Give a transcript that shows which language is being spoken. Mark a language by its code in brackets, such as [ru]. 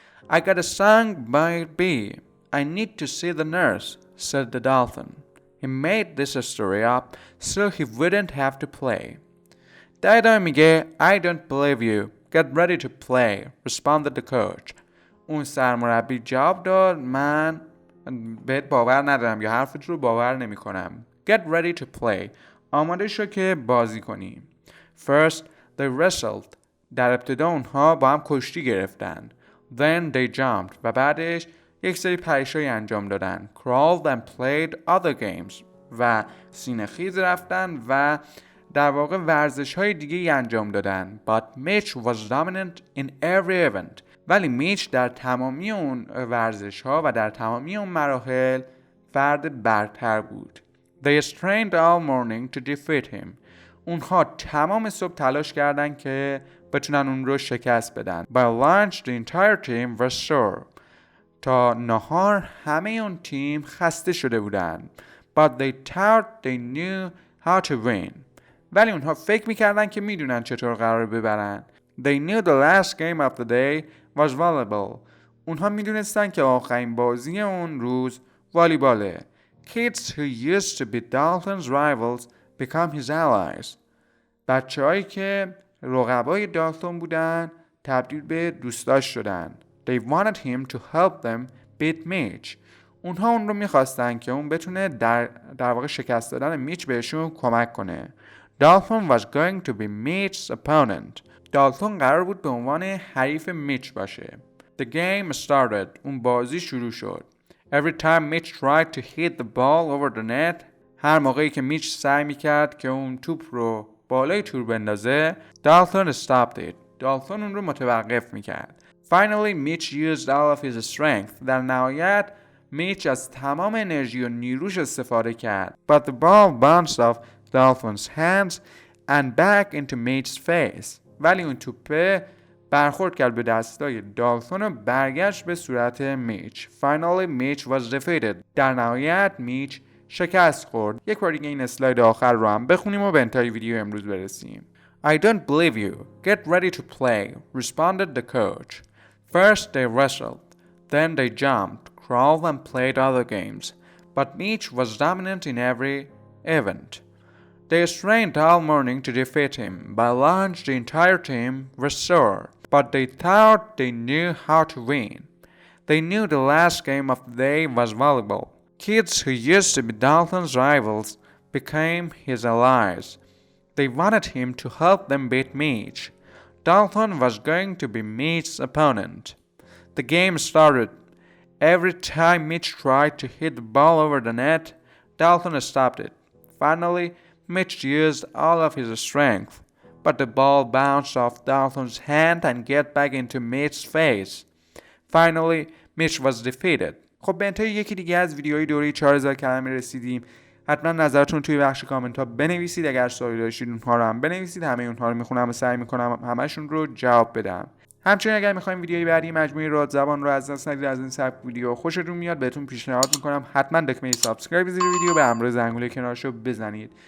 [en] I got a song by B. I need to see the nurse, said the Dalton. He made this story up so he wouldn't have to play. Dido [fa] میگه [en] I don't believe you. Get ready to play, responded the coach. [fa] اون سرمربی جواب داد من بهت باور ندارم یا حرفت رو باور نمی کنم. [en] Get ready to play. [fa] آماده شو که بازی کنی. [en] First, they wrestled. [fa] در ابتدا اونها با هم کشتی گرفتن. [en] Then they jumped. [fa] و بعدش یک سری پریشایی انجام دادن. [en] Crawled and played other games. [fa] و سینه خیز رفتن و در واقع ورزش های دیگه ای انجام دادن. [en] But Mitch was dominant in every event. [fa] ولی میچ در تمامی اون ورزش ها و در تمامی اون مراحل فرد برتر بود. [en] They strained all morning to defeat him. [fa] اونها تمام صبح تلاش کردن که بتونن اون رو شکست بدن. [en] By lunch the entire team was sore. [fa] تا نهار همه اون تیم خسته شده بودن. [en] But they thought they knew how to win. [fa] ولی اونها فکر میکردن که میدونن چطور قرار ببرن. [en] They knew the last game of the day was volleyball. [fa] اونها میدونستن که آخرین بازی اون روز والیباله. [en] Kids who used to be Dalton's rivals become his allies. [fa] بچه‌هایی که رقبای دالتون بودن تبدیل به دوستاش شدن. [en] They wanted him to help them beat Mitch. [fa] اونها اون رو میخواستن که اون بتونه در واقع شکست دادن میچ بهشون کمک کنه. [en] Dalton was going to be Mitch's opponent. [fa] دالتون قرار بود به عنوان حریف میچ باشه. [en] The game started. [fa] اون بازی شروع شد. [en] Every time Mitch tried to hit the ball over the net, [fa] هر موقعی که میچ سعی میکرد که اون توپ رو بالای تور بندازه, [en] Dalton stopped it. [fa] دالتون اون رو متوقف میکرد. [en] Finally, Mitch used all of his strength. [fa] در نهایت میچ از تمام انرژی و نیروش استفاده کرد. [en] But the ball bounced off Dalton's hands and back into Mitch's face. [fa] ولی اون توپه برخورد کرد به دستای دالتون و برگشت به صورت میچ. [en] Finally, Mitch was defeated. [fa] در نهایت میچ شکست خورد. یک بار دیگه این اسلاید آخر رو هم بخونیم و به انتهای ویدیو امروز برسیم. [en] I don't believe you. Get ready to play, responded the coach. First they wrestled. Then they jumped, crawled and played other games. But Mitch was dominant in every event. They strained all morning to defeat him. By lunch, the entire team was sore, but they thought they knew how to win. They knew the last game of the day was volleyball. Kids who used to be Dalton's rivals became his allies. They wanted him to help them beat Mitch. Dalton was going to be Mitch's opponent. The game started. Every time Mitch tried to hit the ball over the net, Dalton stopped it. Finally, Mitch used all of his strength, but the ball bounced off Dalton's hand and got back into Mitch's face. Finally, Mitch was defeated. [fa] خب به انتهای یکی دیگه از ویدیوهای دوره 4000 کلمه رسیدیم. حتما نظرتون توی بخش کامنت ها بنویسید. اگر سوالی داشتید اونها رو هم بنویسید. همه اونها رو میخونم و سعی میکنم همشون رو جواب بدم. همچنین اگر میخوایم ویدیوی بعدی مجموعه رادزبان رو از دست ندید، از این سبک ویدیو خوشتون میاد، بهتون پیشنهاد میکنم حتما دکمه سابسکرایب زیر ویدیو به همراه زنگوله کنارشو بزنید.